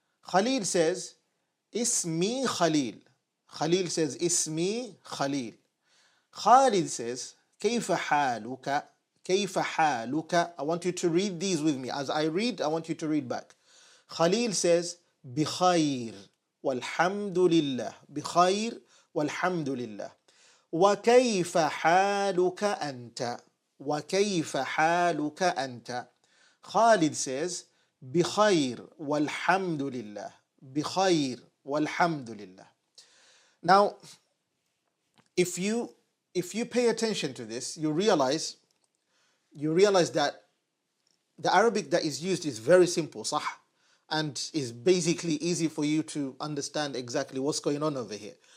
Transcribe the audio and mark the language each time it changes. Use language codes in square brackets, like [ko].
[en] Khalil says, [ar] Ismi Khalil. Khalil says, Ismi Khalil. [en] Khalid says, [ar] Kayfa haluka. Kayfa haluka. [en] I want you to read these with me. As I read, I want you to read back. Khalil says, [ar] Bikhair walhamdulillah. Bikhair walhamdulillah. وكيف حالك أنت وكيف حالك أنت. [en] Khalid says [ar] بخير والحمد لله بخير والحمد لله. [en] Now, if you pay attention to this, you realize that the Arabic that is used is very simple, صح? And is basically easy for you to understand exactly what's going on over here.